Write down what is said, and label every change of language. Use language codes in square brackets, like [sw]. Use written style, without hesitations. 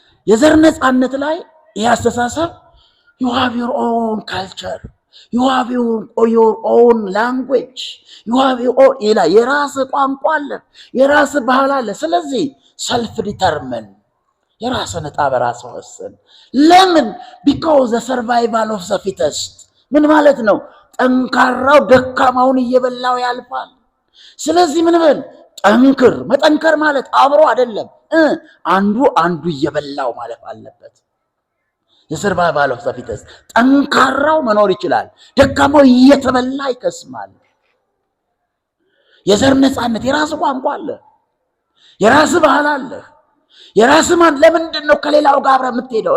[am] የዘር ነፃነት ላይ ይህ አስተሳሰብ [en] you have your own [am] culture, you have your own language, you have your own ይላል። የራስ ቋንቋ አለ፣ የራስ ባህል አለ። ስለዚህ ሰልፍ ዲተርሚን የራስን ዕጣ በራስ ወሰን። ለምን? [en] because the survival of the fittest። [am] ምን ማለት ነው? ጠንካራው ደካማውን እየበላው ያልፋል። ስለዚህ ምን በል ጠንክር። መጠንከር ማለት አብሮ አይደለም፣ አንዱ እየበላው ማለፍ አለበት። የሰርቫይቫል ኦፍ ዘ ፊተስት። ጠንካራው መኖር ይችላል፣ ደካማው እየተበላ ይከስማል። የዘር ነፃነት፣ የራስ ቋንቋ አለ፣ የራስ ባህል አለ፣ የራስ ማን። ለምንድን ነው ከሌላው ጋር አብረህ የምትሄደው?